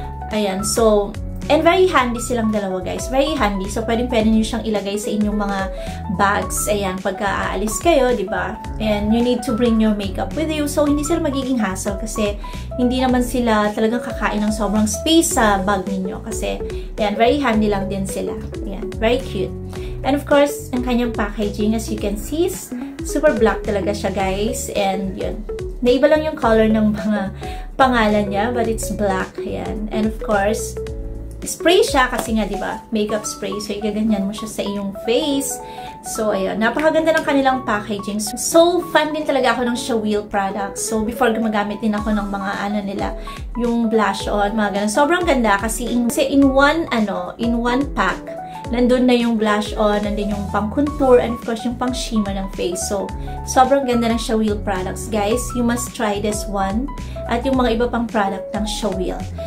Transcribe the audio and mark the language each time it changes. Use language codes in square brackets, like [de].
[en] Ayan, so, and very handy [tl] silang dalawa [en] guys. Very handy. [tl] So, pwedeng-pwede nyo siyang ilagay sa inyong mga bags. Ayan, pagka aalis kayo, diba? [en] And you need to bring your makeup with you. [tl] So, hindi sila magiging hassle kasi hindi naman sila talagang kakain ng sobrang space sa bag ninyo. Kasi, ayan, [en] very handy [tl] lang din sila. Ayan, [en] very cute. And of course, [tl] ang kanyang packaging, [en] as you can see, is super black [tl] talaga siya [en] guys. [tl] And yun, naiba lang yung color ng mga pangalan niya, [en] but it's black. [tl] Ayan. [en] And of course, spray [tl] siya kasi nga, di ba? [en] Makeup spray. [tl] So, igaganyan mo siya sa iyong face. So, ayun. Napakaganda ng kanilang packaging. So, fan din talaga ako ng Shawil products. So, before gumagamit din ako ng mga ano nila, yung blush on, mga ganun. Sobrang ganda kasi [en] in one pack, [tl] nandun na yung blush on, nandun yung pang contour, and of course, yung pang shimmer ng face. So, sobrang ganda ng Shawil products. [en] Guys, you must try this one. [tl] At yung mga iba pang product ng Shawil.